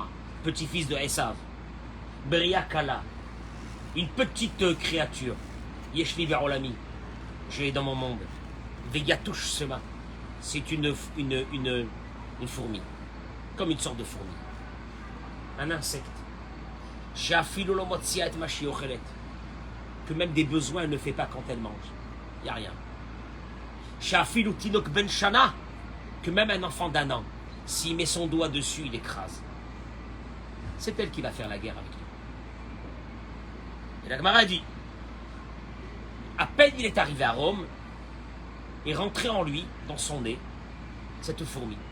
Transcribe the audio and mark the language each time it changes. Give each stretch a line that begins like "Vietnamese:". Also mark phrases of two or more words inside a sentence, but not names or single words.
French: Petit-fils de Esav.
Hebrew: בריה קלה.
French: Une petite créature.
Hebrew: יש לי בעולמי.
French: Je l'ai dans mon monde.
Hebrew: ויתוש שמה.
French: C'est une fourmi. Comme une sorte de fourmi. Un insecte.
Hebrew: שאפילו לא מוציא את מה שאוכלת.
French: Que même des besoins elle ne fait pas quand elle mange. Il n'y a rien.
Hebrew: שאפילו תינוק בן שנה.
French: Que même un enfant d'1 an, s'il met son doigt dessus, il écrase. C'est elle qui va faire la guerre avec lui. Et la Gemara dit, à peine il est arrivé à Rome, et rentré en lui, dans son nez, cette fourmi.